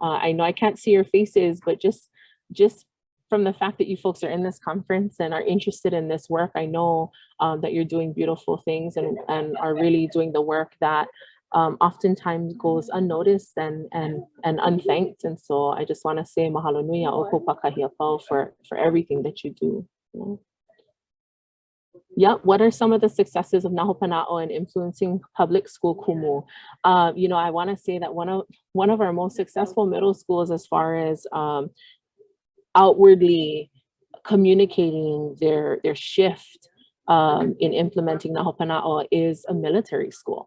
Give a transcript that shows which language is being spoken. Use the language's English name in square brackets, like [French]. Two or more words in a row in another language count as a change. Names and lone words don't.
[English] I know I can't see your faces, but just from the fact that you folks are in this conference and are interested in this work, I know that you're doing beautiful things and are really doing the work that oftentimes goes unnoticed and unthanked. And so I just want to say [Hawaiian] mahalo nui a ʻoukou pakahia pau [English] for everything that you do. Yep. What are some of the successes of Hopena A in influencing public school kumu? You know, I want to say that one of our most successful middle schools as far as outwardly communicating their shift in implementing Hopena A is a military school.